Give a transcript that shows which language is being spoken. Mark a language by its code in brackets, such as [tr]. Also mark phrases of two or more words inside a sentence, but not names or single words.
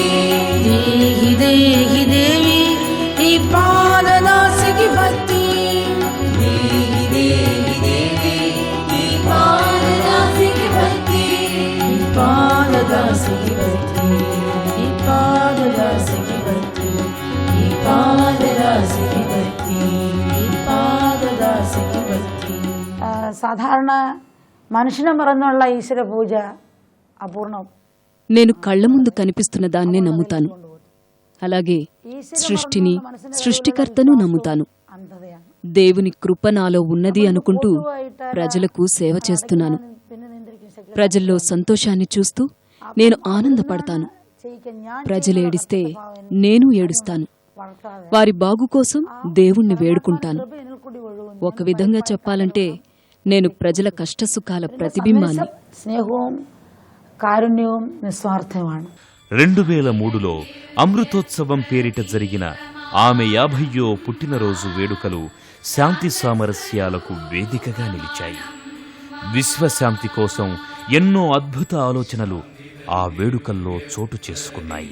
[te] దేహి దేహి దేవి ఈ పాదదాసికి భక్తి, దేహి దేహి దేవి ఈ పాదదాసికి భక్తి, ఈ పాదదాసికి భక్తి, ఈ పాదదాసికి భక్తి, ఈ పాదదాసికి భక్తి, ఈ పాదదాసికి భక్తి. [ml] സാധാരണ മനുഷ്യനെ മറന്നുള്ള ഈശ്വര പൂജ അപൂർണം. [te] నేను కళ్ల ముందు కనిపిస్తున్న దాన్నే నమ్ముతాను. అలాగే సృష్టిని, సృష్టికర్తను నమ్ముతాను. [ml] അന്ധതയാണ്. [te] దేవుని కృప నాలో ఉన్నది అనుకుంటూ ప్రజలకు సేవ చేస్తున్నాను. ప్రజల్లో సంతోషాన్ని చూస్తూ నేను ఆనందపడతాను. ప్రజలు ఏడిస్తే నేను ఏడుస్తాను. వారి బాగు కోసం దేవుణ్ణి వేడుకుంటాను. ఒక విధంగా చెప్పాలంటే నేను ప్రజల కష్టసుఖాల ప్రతిబింబాన్ని. [ml] സ്നേഹവും കാരുണ്യവും നിസ്വാർത്ഥവുമാണ്. [te] 2003లో అమృతోత్సవం పేరిట జరిగిన ఆమె 50వ పుట్టినరోజు వేడుకలు శాంతి సామరస్యాలకు వేదికగా నిలిచాయి. విశ్వశాంతి కోసం ఎన్నో అద్భుత ఆలోచనలు ఆ వేడుకల్లో చోటు చేసుకున్నాయి.